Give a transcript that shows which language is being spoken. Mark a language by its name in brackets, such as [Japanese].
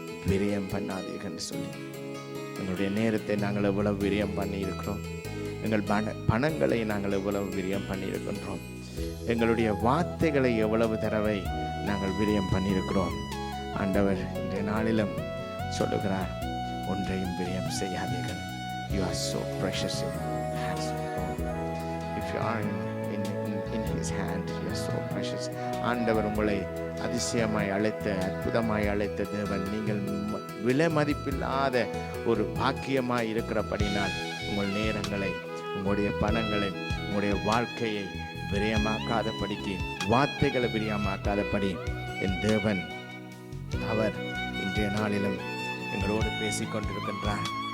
[Tamil] விரயம் பண்ணாதீர்கள் என்று சொல்லி, எங்களுடைய நேரத்தை நாங்கள் எவ்வளவு விரயம் பண்ணி இருக்கிறோம், எங்கள் பணங்களை நாங்கள் எவ்வளவு விரயம் பண்ணி இருக்கின்றோம், எங்களுடைய வார்த்தைகளை எவ்வளவு தடவை நாங்கள் விரயம் பண்ணியிருக்கிறோம். ஆண்டவர் இன்றைய நாளிலும் சொல்லுகிறார், ஒன்றையும் விரயம் செய்யாதீர்கள். [English] You are so precious in the hands of God. If you are in His hand, you are so precious. [Tamil] ஆண்டவர் உங்களை அதிசயமாய் அழைத்த, அற்புதமாய் அழைத்த தேவன். நீங்கள் விலை மதிப்பில்லாத ஒரு பாக்கியமாய் இருக்கிறபடினால் உங்கள் நேரங்களை, உங்களுடைய பணங்களை, உங்களுடைய வாழ்க்கையை விரயமாக்காதபடிக்கு, வார்த்தைகளை விரயமாக்காதபடி என் தேவன் அவர் இன்றைய நாளிலும் எங்களோடு பேசிக்கொண்டிருக்கின்றார்.